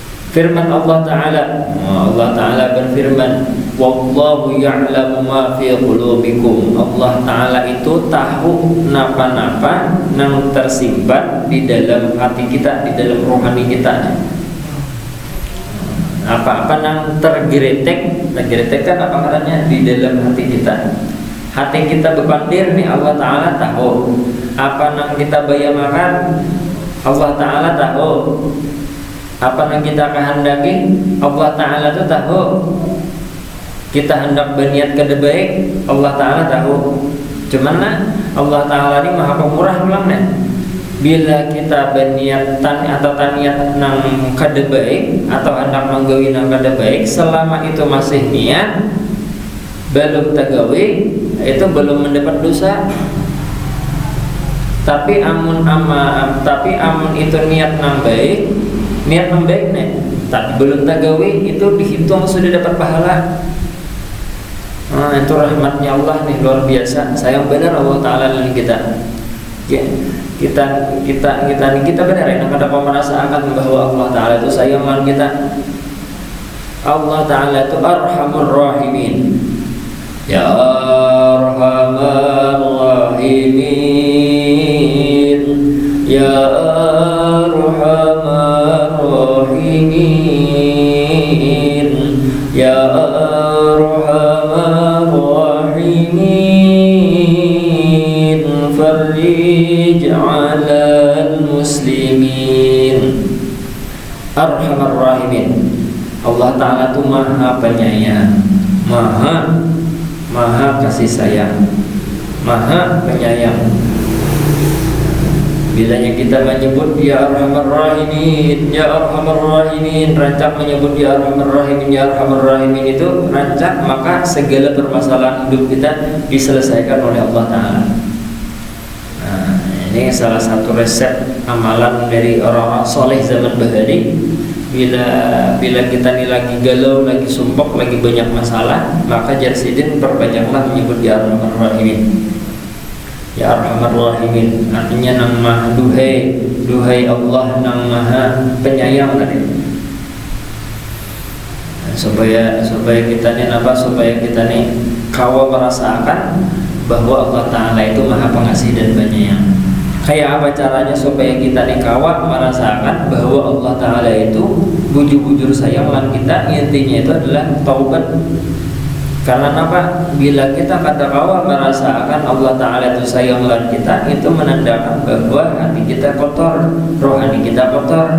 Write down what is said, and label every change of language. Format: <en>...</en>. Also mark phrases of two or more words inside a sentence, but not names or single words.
<bjn>Firman Allah Ta'ala, Allah Ta'ala berfirman,</bjn> <ar>والله يعلم ما في قلوبكم.</ar> <bjn>Allah Ta'ala itu tahu napa-napa yang tersimpan di dalam hati kita, di dalam rohani kita. Apa-apa yang tergeretek kan apa katanya di dalam hati kita. Hati kita bepandir nih, Allah Ta'ala tahu. Apa yang kita bayangkan, Allah Ta'ala tahu. Apa yang kita kehendaki, Allah Ta'ala itu tahu. Kita hendak berniat ke baik, Allah Ta'ala tahu. Cuman Allah Ta'ala ini maha pemurah ulamnya. Bila kita berniat atau taniat nang kada baik atau hendak menggawi nang kada baik, selama itu masih niat belum tagawi, itu belum mendapat dosa. Tapi amun itu niat nang baik, nih, tapi belum tagawi, itu dihitung sudah dapat pahala. Itu rahmatnya Allah nih, luar biasa. Sayang benar Allah Ta'ala dengan kita. Ya, kita benar ya, kadang kau merasakan bahwa Allah Ta'ala itu sayang dengan kita. Allah Ta'ala itu</bjn> <ar>أرحم الراحمين. يا أرحم الراحمين، يا أرحم الراحمين، يا أرحم الراحمين، فرج على المسلمين. أرحم الراحمين.</ar> <bjn>Allah Ta'ala itu maha penyayang, maha kasih sayang, maha penyayang. Bilanya kita menyebut</bjn> <ar>يا أرحم الراحمين، يا أرحم الراحمين,</ar> <bjn>rancak menyebut</bjn> <ar>يا أرحم الراحمين، يا أرحم الراحمين</ar> <bjn>itu rancak, maka segala permasalahan hidup kita diselesaikan oleh Allah Ta'ala. Nah, ini salah satu resep amalan dari orang-orang soleh zaman bahari. Bila kita ini lagi galau, lagi sumpok, lagi banyak masalah, maka jarsidin perbanyaklah menyebut</bjn> <ar>يا أرحم الراحمين. يا أرحم الراحمين</ar> <bjn>artinya nang maha duhai Allah nang maha penyayang tadi. Supaya kita nih supaya kita nih kawa merasakan bahwa Allah Ta'ala itu maha pengasih dan penyayang. Kayak apa caranya supaya kita nih kawa merasakan bahwa Allah Ta'ala itu bujur-bujur sayang dengan kita? Intinya itu adalah taubat. Karena apa? Bila kita kata kawa merasakan Allah Ta'ala itu sayang dengan kita, itu menandakan bahwa hati kita kotor, rohani kita kotor.</bjn>